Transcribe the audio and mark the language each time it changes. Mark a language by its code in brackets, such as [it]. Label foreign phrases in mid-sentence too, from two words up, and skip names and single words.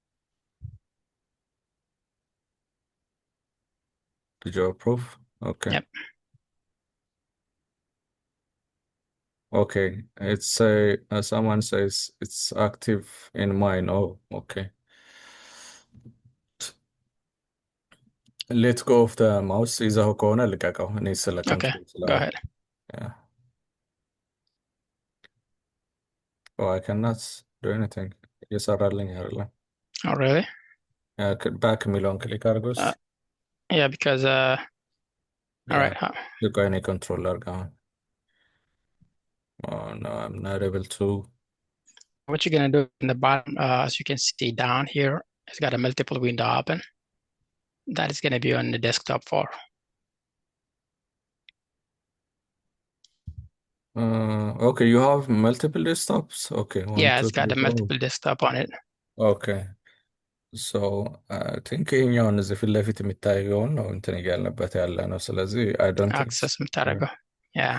[en] Did you approve? Okay. Yep. Okay. It's someone says it's active in mine. Oh, okay. Let go of the mouse. [am] ይዘኸው ከሆነ ልቀቀው። እኔ ስለ [en] Okay, control go ahead. Yeah. Oh, I cannot do anything. [am] እየሰራልኝ አይደለም። [en] Oh, really? [am] Back የሚለውን ክሊክ አድርጎስ [en] Yeah, because all right. [am] ልቆይ እኔ control አድርገው። [en] Oh no, I'm not able to. What you're gonna do in the bottom, as you can see down here, it's got a multiple window open. That is gonna be on the desktop for. Okay, you have multiple desktops? Okay, Yeah, it's got a multiple desktop on it. [am] Okay. [en] So I think [am] ይኸኛውን እዚህ ፊት ለፊት የሚታየውን ነው እንትን እያልንበት ያለ ነው። ስለዚህ [en] I don't think [am] access የምታደርገው. Yeah.